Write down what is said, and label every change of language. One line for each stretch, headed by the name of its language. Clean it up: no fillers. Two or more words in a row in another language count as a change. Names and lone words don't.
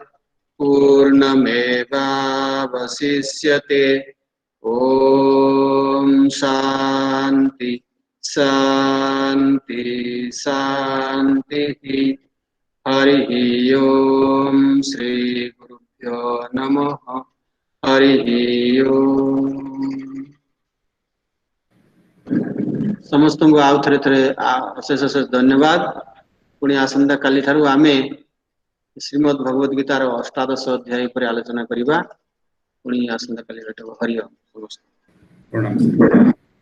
Sanskrit: पूर्णमेवावशिष्यते ॐ शान्ति शान्ति शान्तिः हरि ओम श्री गुरुभ्यो नमः हरि ओम
Odia: ସମସ୍ତ କୋ ଆଉ ଥରେ ଥରେ ଅଶେଷ ଅଶେଷ ଧନ୍ୟବାଦ ପୁଣି ଆସନ୍ତା କାଲି ଠାରୁ ଆମେ ଶ୍ରୀମଦ୍ ଭଗବତ ଗୀତାର ଅଷ୍ଟାଦଶ ଅଧ୍ୟାୟ ପର ଆଲୋଚନା କରିବା ପୁଣି ଆସନ୍ତା କାଲି ଭେଟବ ହରି ଓମ प्रणाम।